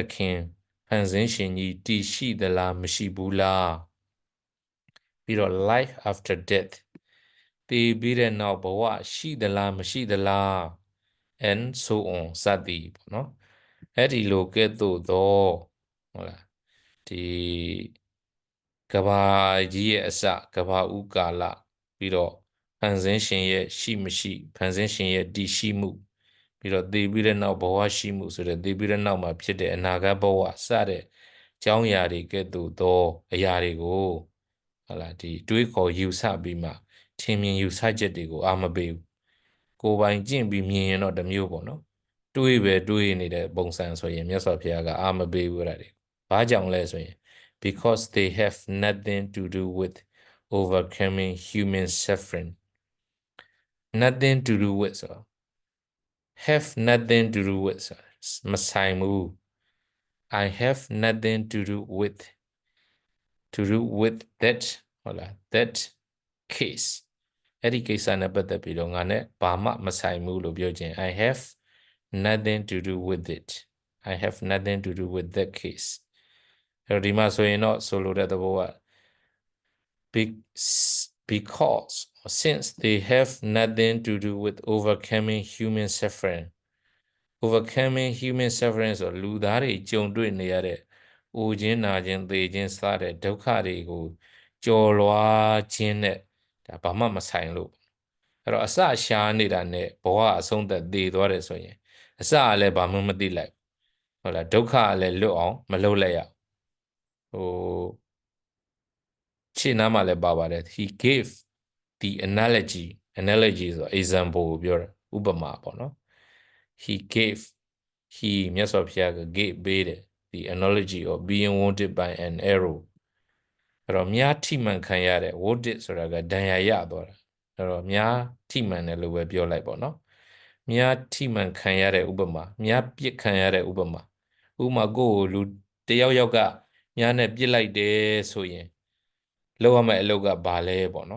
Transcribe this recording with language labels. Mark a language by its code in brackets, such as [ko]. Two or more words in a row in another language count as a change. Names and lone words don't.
[my] ခင်ဖန်ဆင်းရှင်ကြီးတည်ရှိသလားမရှိဘူးလားပြီးတော့ [en] life after death [my] တည်ပြီးတဲ့နောက်ဘဝရှိသလားမရှိသလား [en] and so on [my] စသည်ပေါ့နော်အဲ့ဒီလိုကဲ့သို့သောဟုတ် လားဒီကဘာကြီးရဲ့အစကဘာဥကာလပြီးတော့ဖန်ဆင်းရှင်ရဲ့ရှိမရှိဖန်ဆင်းရှင်ရဲ့တည်ရှိမှုပြီးတော့တည်ပြီးတဲ့ နောက်ဘဝရှိမှုဆိုတဲ့တည်ပြီးတဲ့နောက်မှာဖြစ်တဲ့အနာဂတ်ဘဝစတဲ့အကြောင်းအရာတွေကဲ့သို့သောအရာတွေကို ဟုတ်လားဒီတွေးခေါ်ယူဆပြီးမှထင်မြင်ယူဆချက်တွေကိုအာမပေးဘူးကိုယ်ပိုင်ကျင့်ပြီးမြင်ရင်တော့တစ်မျိုးပေါ့နော်တွေးနေတဲ့ပုံစံဆိုရင်မြတ်စွာဘုရားကအာမပေးဘူးအဲ့ဒါတွေဘာကြောင့်လဲဆိုရင် [en] because they have nothing to do with overcoming human suffering nothing to do with [my] ဆို [en] have nothing to do with [my] မဆိုင်ဘူး [en] I have nothing to do with [my] that ဟုတ်လား [en] that case [my] အဲ့ဒီကိစ္စနဲ့ပတ်သက်ပြီးတော့ငါနဲ့ဘာမှမဆိုင်ဘူးလို့ပြောခြင်း [en] I have nothing to do with it I have nothing to do with that case [my] အဲ့ဒီမှာဆိုရင်တော့ဆိုလိုတဲ့သဘောက [en] because since they have nothing to do with overcoming human suffering [my] ဆိုလူသားတွေကြုံတွေ့နေရတဲ့အိုခြင်းနာခြင်းသေခြင်းစတဲ့ဒုက္ခတွေကိုကျော်လွှားခြင်းနဲ့ဒါဘာမှမဆိုင်လို့အဲ့တော့အစ ရှားနေတာနဲ့ဘဝအဆုံးသက်သေသွားတယ်ဆိုရင်အစကလည်းဘာမှမသိလိုက်ဟုတ်လားဒုက္ခကလည်းလွတ်အောင်မလုပ်လိုက်ရဟိုရှင်းနားမှာလည်းပါပါတယ် [en] he gave the analogy [my] ဆို example ကိုပြောတာဥပမာပေါ့နော် he မြတ်စွာဘုရားက gave ပေးတယ် [en] the analogy of being wounded by an arrow [my] အဲ့တော့မြားထိမှန်ခံရတဲ့ wounded ဆိုတာကဒဏ်ရာရသွားတာအဲ့တော့မြားထိမှန်တယ်လို့ပဲပြောလိုက်ပေါ့နော်များထိမှန်ခံရတဲ့ဥပမာများပြစ်ခံရတဲ့ဥပမာဥပမာကိုယ်လူတယောက်ယောက်ကများနဲ့ပြစ်လိုက်တယ်ဆိုရင်လောက်ရမယ့်အလုပ်ကဘာလဲပေါ့နော်